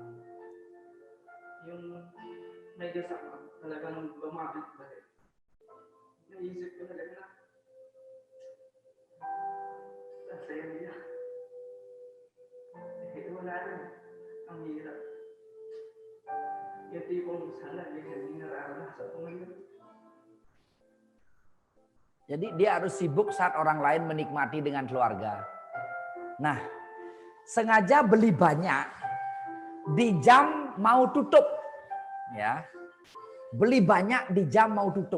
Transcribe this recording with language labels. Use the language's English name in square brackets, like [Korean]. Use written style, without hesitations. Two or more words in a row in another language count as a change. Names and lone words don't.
[Filipino] Yung may kasama, talagang lumapit pa rin. Naisip ko talaga na saya niya. Eh, wala rin. Ang hirap. Yung tipong sana hindi nararanasan ko ngayon. [Indonesian] Jadi dia harus sibuk saat orang lain menikmati dengan keluarga. Nah, sengaja beli banyak di jam mau tutup. Ya. Beli banyak di jam mau tutup.